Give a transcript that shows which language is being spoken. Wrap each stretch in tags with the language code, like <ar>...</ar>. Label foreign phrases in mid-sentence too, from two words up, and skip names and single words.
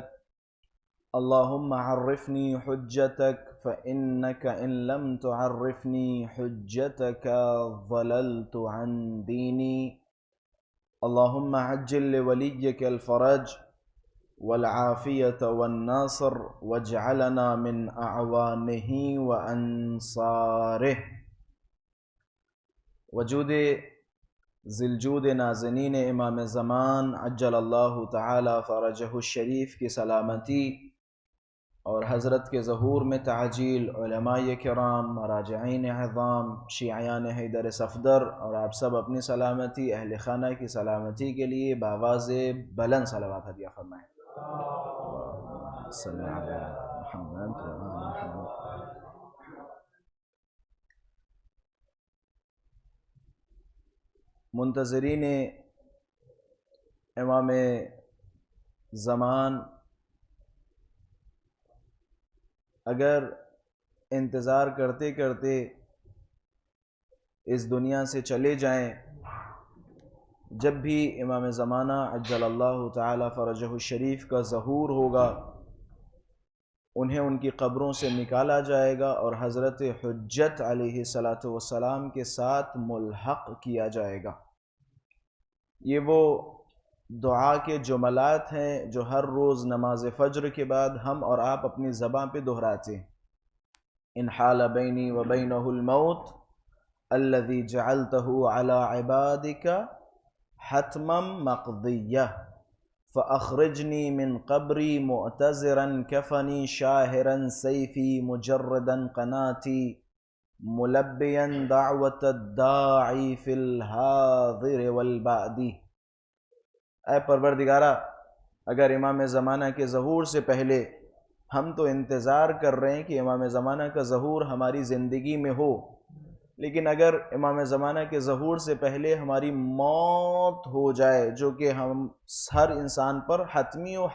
<ar>اللهم عرفني حجتك فإنك إن لم تعرفني حجتك ضللت عن ديني. اللهم عجل لوليك الفرج والعافية والناصر واجعلنا من أعوانه وأنصاره.</ar> <ur>وجود ذی‌الجود نازنین امام زمان</ur> <ar>عجل اللہ تعالی فرجہ الشریف</ar> <ur>کی سلامتی اور حضرت کے ظہور میں تعجیل، علماء کرام، مراجعین اعظام، شیعیان حیدر صفدر اور آپ سب اپنی سلامتی، اہل خانہ کی سلامتی کے لیے بآواز بلند صلوات ہدیہ فرمائیں۔</ur> <ar>اللہم صل علی محمد و آل محمد۔</ar> <ur>منتظرین امام زمان اگر انتظار کرتے کرتے اس دنیا سے چلے جائیں، جب بھی امام زمانہ</ur> <ar>عجل اللہ تعالی فرجہ الشریف</ar> <ur>کا ظہور ہوگا، انہیں ان کی قبروں سے نکالا جائے گا اور حضرت حجت</ur> <ar>علیہ السلام</ar> <ur>کے ساتھ ملحق کیا جائے گا۔ یہ وہ دعا کے جملات ہیں جو ہر روز نماز فجر کے بعد ہم اور آپ اپنی زبان پہ دہراتے ہیں۔</ur> <ar>ان حال بینی و بینہ الموت الذی جعلتہ علی عبادک حتما مقضیہ فاخرجنی من قبری معتذرا کفنی شاہرا سیفی مجردا قناتی ملبیا دعوت الداعی فی الحاضر والبعدی۔</ar> <ur>اے پروردگارہ، اگر امام زمانہ کے ظہور سے پہلے ہم تو انتظار کر رہے ہیں کہ امام زمانہ کا ظہور ہماری زندگی میں ہو، لیکن اگر امام زمانہ کے ظہور سے پہلے ہماری موت ہو جائے، جو کہ ہم ہر انسان پر حتمی و</ur>